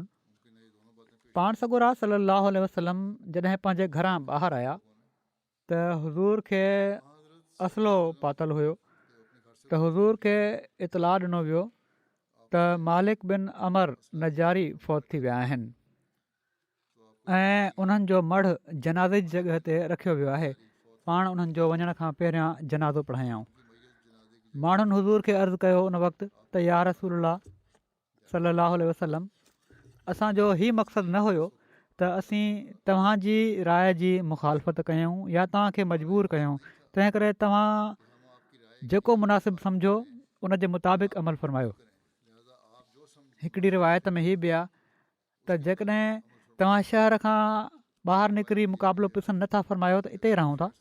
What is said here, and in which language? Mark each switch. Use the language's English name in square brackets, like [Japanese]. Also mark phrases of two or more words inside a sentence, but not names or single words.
[Sindhi] पाण सॻोरा [Arabic] صلى الله عليه وسلم [Sindhi] जॾहिं पंहिंजे घरां ॿाहिरि आया त हज़ूर खे असलो पातल हुयो त हज़ूर खे इतलाह ॾिनो वियो त मालिक बिन अमर नजारी फ़ौत थी विया आहिनि ऐं उन्हनि जो मढ़ जनाज़े जी जॻह ते रखियो वियो आहे। पाण उन्हनि जो वञण खां पहिरियां जनाज़ो पढ़ायाऊं। माण्हुनि हज़ूर खे अर्ज़ु कयो उन वक़्तु त [Arabic] يا رسول الله صلى الله عليه وسلم, [Sindhi] असांजो हीउ मक़सदु न हुयो त असीं तव्हांजी राय जी मुखालफ़त कयूं या तव्हांखे मजबूर कयूं, तंहिं करे तव्हां जेको मुनासिबु सम्झो उन जे मुताबिक़ अमल फ़रमायो। हिकिड़ी रिवायत में हीअ बि आहे त जेकॾहिं तव्हां शहर खां ॿाहिरि निकिरी मुक़ाबिलो पसंदि नथा फ़रमायो त इते ई रहूं था।